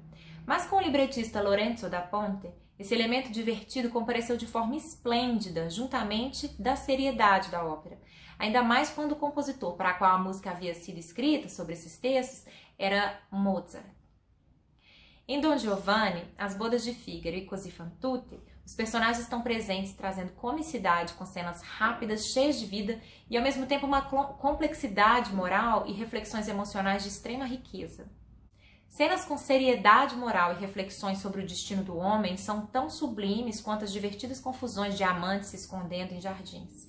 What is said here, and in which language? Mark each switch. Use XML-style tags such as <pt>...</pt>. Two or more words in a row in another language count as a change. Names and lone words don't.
<pt>Mas com o libretista Lorenzo da Ponte, esse elemento divertido compareceu de forma esplêndida, juntamente da seriedade da ópera. Ainda mais quando o compositor para qual a música havia sido escrita sobre esses textos era Mozart. Em Don Giovanni, As Bodas de Fígaro e Così fan tutte, os personagens estão presentes trazendo comicidade com cenas rápidas, cheias de vida e ao mesmo tempo uma complexidade moral e reflexões emocionais de extrema riqueza. Cenas com seriedade moral e reflexões sobre o destino do homem são tão sublimes quanto as divertidas confusões de amantes se escondendo em jardins.</pt>